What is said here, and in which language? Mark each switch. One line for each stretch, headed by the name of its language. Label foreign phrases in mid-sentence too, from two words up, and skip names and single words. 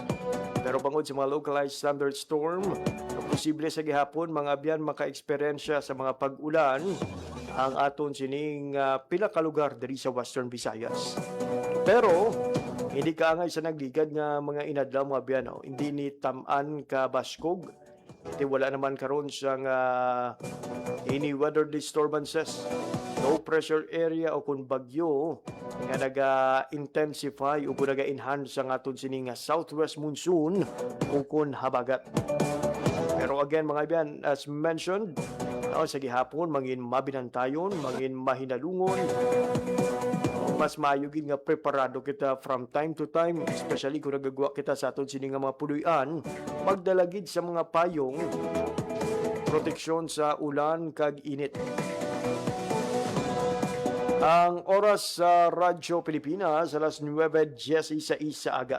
Hiligaynon: Pero bangod sa mga
English: localized thunderstorm,
Hiligaynon: posible sa gihapon, mga biyan maka-eksperyensya sa mga pag-ulan ang aton sining pila ka lugar diri sa Western Visayas. Pero hindi kaangay sa nagligad nga mga inadlaw, mga biyan, no? Hindi ni taman ka baskog. Hindi wala naman karon sa
English: any weather disturbances, low pressure area
Hiligaynon: o kung bagyo nga naga-intensify o kung naga-enhance ang aton sining
English: southwest monsoon
Hiligaynon: o kung habagat.
English: Pero again,
Hiligaynon: mga biyan,
English: as mentioned,
Hiligaynon: sa gihapon, mangin mabinantayon, mangin mahinalungon, mas mayugin nga preparado kita
English: from time to time,
Hiligaynon: especially kung nagagawa kita sa aton sining nga mga puluyan, magdalagid sa mga payong, proteksyon sa ulan kag init. Ang oras sa Radyo Pilipinas, alas 9:16 sa aga.